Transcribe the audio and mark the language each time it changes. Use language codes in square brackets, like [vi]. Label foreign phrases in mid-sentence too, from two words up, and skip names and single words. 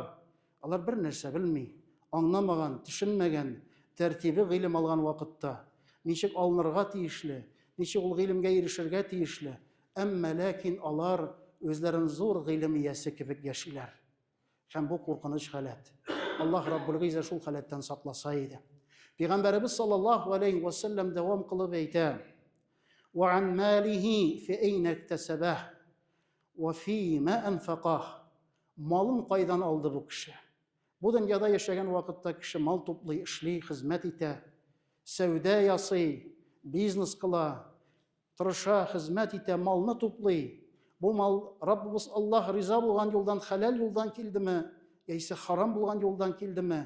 [tt] Алар бер нәрсә белми, аңламаган, төшенмәгән, тәртибе гыйлем алган вакытта, ничек алынырга тиешле, ничек ул гыйлемгә ирешергә тиешле. Әмма ләкин алар үзләрен зур гыйлем иясе кебек яшиләр. Һәм бу куркыныч халәт. Аллаһ [ar] رب العزة [tt] шул халәттән сакласа иде. Пәйгамбәребез [ar] صلى الله عليه وسلم [tt] дәвам кылып әйтә: [ar] "وعن ماله في أين اكتسبه وفي ما أنفقه." [tt] Малын кайдан алды бу кеше? Бу дөньяда яшәгән вакытта кеше мал туплый, эшли, хезмәт итә, сәүдә ясый, бизнес кыла, тырыша, хезмәт итә, малны туплый. Бу мал Раббыбыз Аллаһ риза булган юлдан, хәләл юлдан килдеме, яисә харам булган юлдан килдеме?